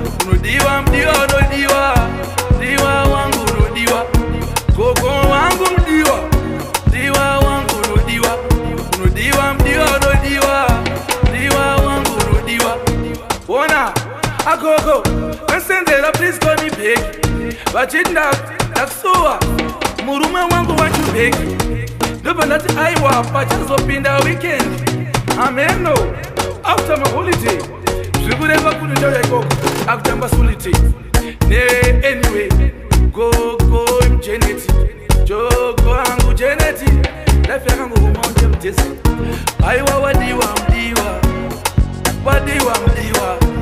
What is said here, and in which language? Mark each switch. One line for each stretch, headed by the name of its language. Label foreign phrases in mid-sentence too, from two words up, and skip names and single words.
Shona: Unodiwa, mudiwa, unodiwa. Mudiwa wangu, unodiwa. Gogo wangu, mudiwa. Mudiwa wangu, unodiwa. Unodiwa, mudiwa, unodiwa. Mudiwa wangu, unodiwa. Ona, agogo, vesenzera,
English: please call me back.
Shona: Vachiti nda-, ndakusuwa, murume wangu wachubheki. Ndobva ndati, aiwa, pachazopinda weekend. Ameno,
English: after my holiday.
Shona: Zvikureva kuti ndauya ikoko, akutamba solitaire. Ne, anyway, gogo Janet, jogo wangu Janet. Life yakangoguma unje mutesi. Aiwa, wadiwa, mudiwa. Wadiwa, mudiwa.